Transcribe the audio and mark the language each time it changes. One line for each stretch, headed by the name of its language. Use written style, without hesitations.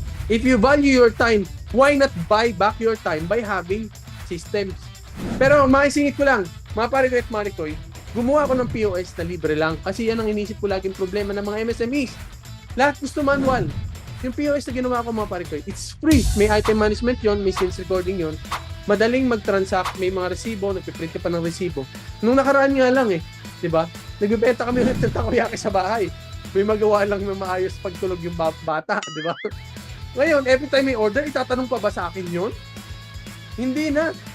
English: If you value your time, why not buy back your time by having systems?
Filipino: Pero maisingit ko lang, mga pare ko at mare koy, gumawa ako ng POS na libre lang kasi yan ang inisip ko laging problema ng mga MSMEs. Lahat gusto manual. Yung POS na ginawa ko mga pare koy,
English: it's free.
Filipino: May item management yon, may sales recording yon. Madaling mag-transact, may mga resibo, nagpiprint ka pa ng resibo. Nung nakaraan nga lang diba? Nagbibenta kami ng takoyaki sa bahay. May magawa lang ng maayos pagtulog yung bata, diba? Ngayon,
English: every time
Filipino: may order, itatanong pa ba sa akin yon? Hindi na.